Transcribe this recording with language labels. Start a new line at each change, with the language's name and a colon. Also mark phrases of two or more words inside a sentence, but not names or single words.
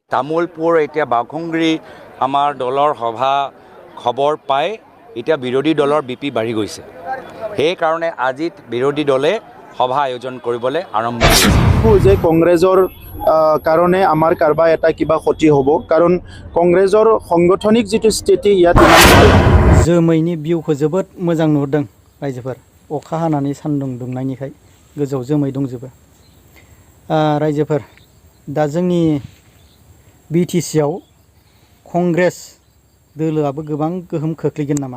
Assamese: তামোলপুৰ এতিয়া বাঘুংৰি আমাৰ দলৰ সভা খবৰ পাই এতিয়া বিৰোধী দলৰ বিপি বাঢ়ি গৈছে। সেইকাৰণে আজি বিৰোধী দলে সভা আয়োজন কৰিবলৈ আৰম্ভ কৰিছে। যে কংগ্ৰেছৰ কাৰণে আমাৰ কাৰোবাৰ এটা কিবা ক্ষতি হ'ব, কাৰণ কংগ্ৰেছৰ সাংগঠনিক যিটো স্থিতি ইয়াত
Bodo: जोमैनि भिउखौ जोबोद मोजां नुहुरदों रायजोफोर। अखा हानानै सान्दुं दुंनायनिखाय गोजौआव जोमै दंजोबो। रायजोफोर दा जोंनि BTC आव कंग्रेस दोलोआबो गोबां गोहोम खोख्लैगोन नामा?